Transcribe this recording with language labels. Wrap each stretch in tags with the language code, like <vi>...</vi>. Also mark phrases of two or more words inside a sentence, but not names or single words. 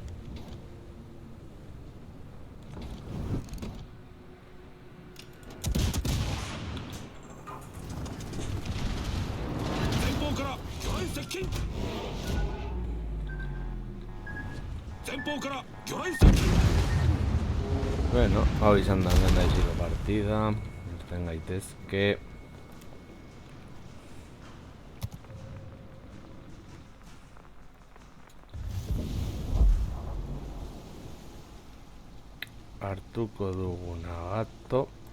<ja>前方から魚雷接近。前方から魚雷接近。</ja> <eu>Bueno, hau izan da lehendaiziko partida. Irten gaitezke. Hartuko dugu Nagato.</eu>